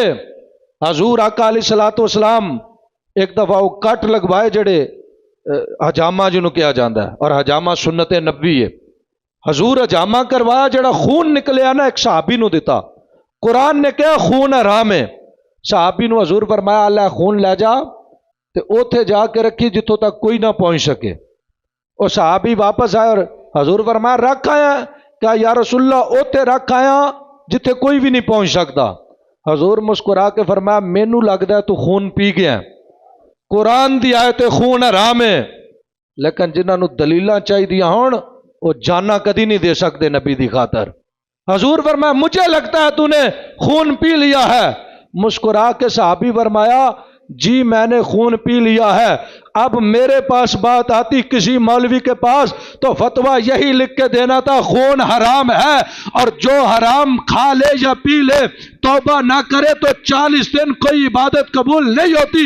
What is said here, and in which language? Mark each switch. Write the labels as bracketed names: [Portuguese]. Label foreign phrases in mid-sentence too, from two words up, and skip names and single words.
[Urdu] حضور آقا [Arabic] علیہ الصلوۃ والسلام [Urdu] ایک دفعہ وہ کٹ لگوائے جڑے حجامہ [Punjabi] جنہوں کیا جاندہ [Urdu] ہے، اور حجامہ سنت نبوی ہے۔ [Punjabi] حضور حجامہ کروایا، جڑا خون نکلیا نا ایک صحابی نو دیتا۔ [Urdu] قرآن نے کہا خون حرام ہے، [Punjabi] صحابی نو حضور فرمایا اللہ خون لے جا تے اوتھے جا کے رکھی جتوں تک کوئی نہ پہنچ سکے۔ [Urdu] اور صحابی واپس آئے اور حضور فرمایا رکھ آیا؟ [Punjabi] کہا [Arabic] یا رسول اللہ [Punjabi] اوتھے رکھ آیا جتھے [Urdu] کوئی بھی نہیں پہنچ سکتا۔ [Punjabi] حضور مسکرا کے فرمایا مینوں لگدا ہے تو خون پی گیا، قرآن دی آیت خون حرام ہے، لیکن جنہاں نو دلیلاں چاہیے ہون وہ جانا کدی نہیں دے سکتے نبی دی خاطر۔ [Urdu] حضور فرمایا مجھے لگتا ہے تو نے خون پی لیا ہے۔ [Punjabi] مسکرا کے صحابی فرمایا [Urdu] جی میں نے خون پی لیا ہے، اب میرے پاس بات آتی کسی مولوی کے پاس تو فتویٰ یہی لکھ کے دینا تھا خون حرام ہے، اور جو حرام کھا لے یا پی لے توبہ نہ کرے تو 40 دن کوئی عبادت قبول نہیں ہوتی۔